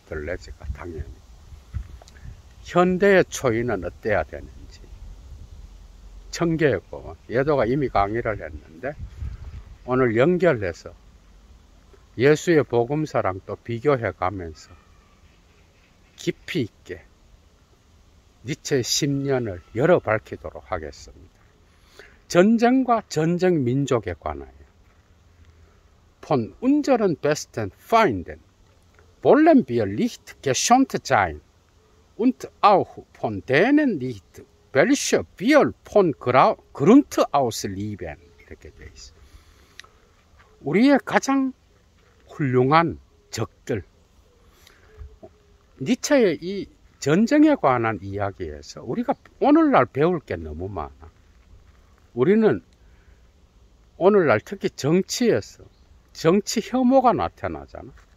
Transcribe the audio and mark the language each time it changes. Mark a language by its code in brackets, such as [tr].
[ko] 들레즈가 당연히. 현대의 초인은 어때야 되는지, 천개의 고원, 예도가 이미 강의를 했는데 오늘 연결해서 예수의 복음사랑 또 비교해 가면서 깊이 있게 니체의 심년을 열어 밝히도록 하겠습니다. 전쟁과 전쟁 민족에 관하여 [de] Von unseren besten Feinden wollen wir nicht geschont sein und auch von denen nicht, welche wir von Grund aus lieben. [ko] 이렇게 돼 있어요. 우리의 가장 훌륭한 적들. 니체의 이 전쟁에 관한 이야기에서 우리가 오늘날 배울 게 너무 많아. 우리는 오늘날 특히 정치에서 정치 혐오가 나타나잖아.